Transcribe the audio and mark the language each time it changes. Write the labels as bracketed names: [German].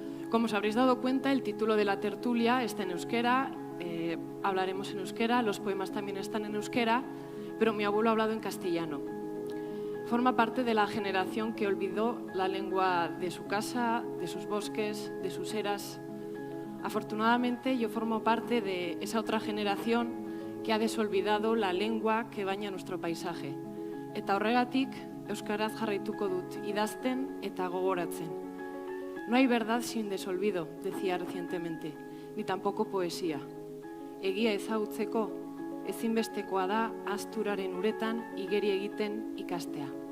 [Spanish] Como os habréis dado cuenta, el título de la tertulia está en euskera, hablaremos en euskera, los poemas también están en euskera, pero mi abuelo ha hablado en castellano. Forma parte de la generación que olvidó la lengua de su casa, de sus bosques, de sus eras. Afortunadamente, yo formo parte de esa otra generación que ha desolvidado la lengua que baña nuestro paisaje. [Basque] Eta horregatik, euskaraz jarraituko dut idazten eta gogoratzen. [Spanish] No hay verdad sin desolvido, decía recientemente, ni tampoco poesía. [Basque] Egia ezagutzeko, ezinbestekoa da asturaren uretan igeri egiten ikastea.